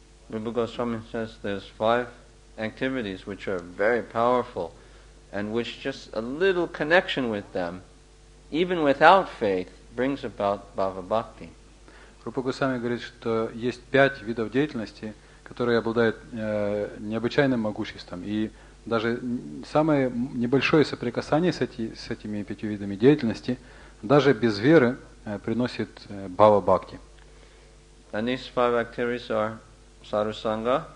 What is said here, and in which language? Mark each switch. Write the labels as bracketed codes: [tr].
[en] Rupa Goswami says there's 5 activities which are very powerful and which just a little connection with them, even without faith, brings about bhava bhakti. [ru] Рупа Госвами говорит, что есть 5 видов деятельности, которые обладают необычайным могуществом. И даже самое небольшое соприкасание с этими 5 видами деятельности, даже без веры, приносит бхава бхакти. [en] And these 5 activities are sadhusanga,